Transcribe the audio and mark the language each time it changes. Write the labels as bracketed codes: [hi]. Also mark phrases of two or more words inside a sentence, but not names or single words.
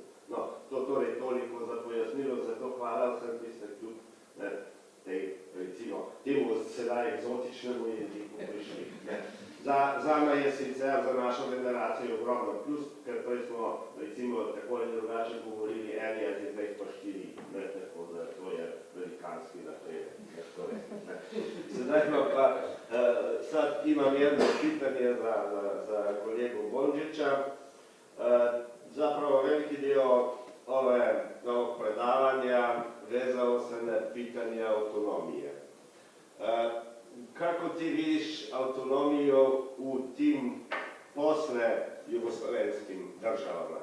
[sl] No, to torej toliko za pojasnilo, zato hvala vsem, ki ste kljub temu sedaj eksotičnemu jeziku prišli. Zame je sicer za našo generacijo ogromno plus, ker prej smo recimo tako ali drugače govorili en jezik, zdaj pa 4, tako da to je velikanski napredek. Sedaj pa [hr] sad imam jedno pitanje za kolegu Bondžića. Zapravo veliki dio ovog predavanja vezao se na pitanje autonomije. Kako ti vidiš [sl] avtonomijo v [hr] tim posle jugoslovenskim državama?